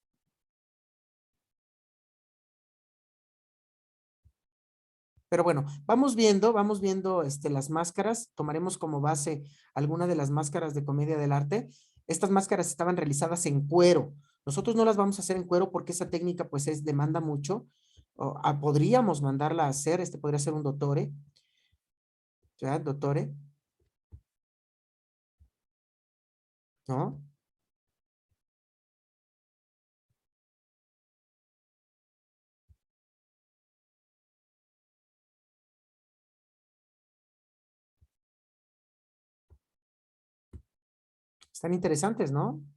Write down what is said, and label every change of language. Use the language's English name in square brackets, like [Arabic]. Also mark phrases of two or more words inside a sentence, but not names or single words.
[Spanish] Pero bueno, vamos viendo las máscaras. Tomaremos como base alguna de las máscaras de comedia del arte. Estas máscaras estaban realizadas en cuero. Nosotros no las vamos a hacer en cuero porque esa técnica pues demanda mucho. Podríamos mandarla a hacer, podría ser un dottore. ¿Ya? Dottore. ¿No? Están interesantes, ¿no?